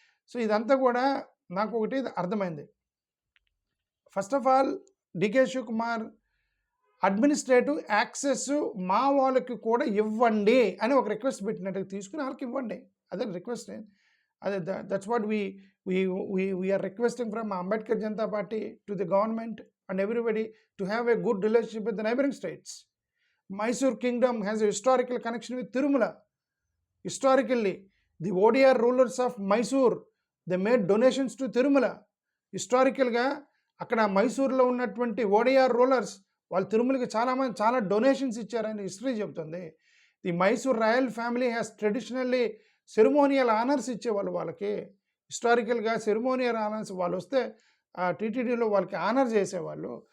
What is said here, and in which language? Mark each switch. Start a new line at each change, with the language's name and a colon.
Telugu: So ఇదంతా కూడా నాకు ఒకటి అర్థమైంది. First of all DK Shivakumar administrative access మా వాళ్ళకి కూడా ఇవ్వండి అని ఒక రిక్వెస్ట్ పెట్టినట్టుగా తీసుకుని వాళ్ళకి ఇవ్వండి, అదే రిక్వెస్ట్.
English: అదే that's what we are requesting from Ambedkar Janata Party to the government and everybody to have a good relationship with the neighbouring states. Mysore kingdom has a historical connection with Tirumala. Historically, the ODR rulers of Mysore, they made donations to Tirumala. Historically,
Telugu: అక్కడ మైసూర్లో ఉన్నటువంటి ODR rulers వాళ్ళు తిరుమలకి చాలా donations ఇచ్చారని history చెబుతుంది.
English: the Mysore royal family has traditionally ceremonial honours
Telugu: ఇచ్చేవాళ్ళు వాళ్ళకి. హిస్టారికల్గా ceremonial honours వాళ్ళు వస్తే టీటీడీలో వాళ్ళకి ఆనర్ చేసేవాళ్ళు.